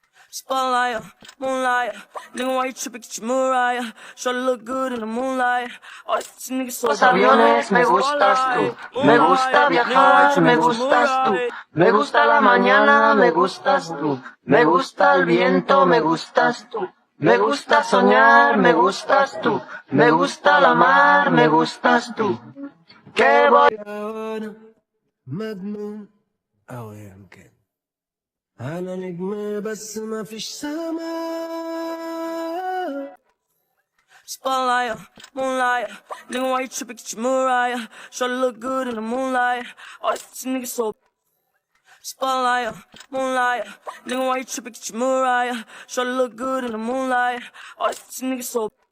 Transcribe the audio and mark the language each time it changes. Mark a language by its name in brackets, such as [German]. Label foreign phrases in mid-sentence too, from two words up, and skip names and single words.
[English] Spotlight, moonlight, nigga, why you tripping? Get your Mariah. Sure look good in the moonlight. Oh, this nigga so [Spanish] Los aviones, me gustas tú. Me gusta viajar, me gustas tú. Me gusta la mañana, me gustas tú. Me gusta el viento, me gustas tú. Me gusta soñar, me gustas tú. Me gusta la mar, me gustas tú. ¿Qué voy? [Arabic] مجنون أو يمكن أنا نجم بس ما فيش سما. [English] Spotlight, moonlight, nigga, why you tripping? Get your Mariah. Sure look good in the moonlight. Oh, this nigga so. Spotlight, moonlight, nigga, why you tripping? Get your Mariah. Sure look good in the moonlight. Oh, this nigga so.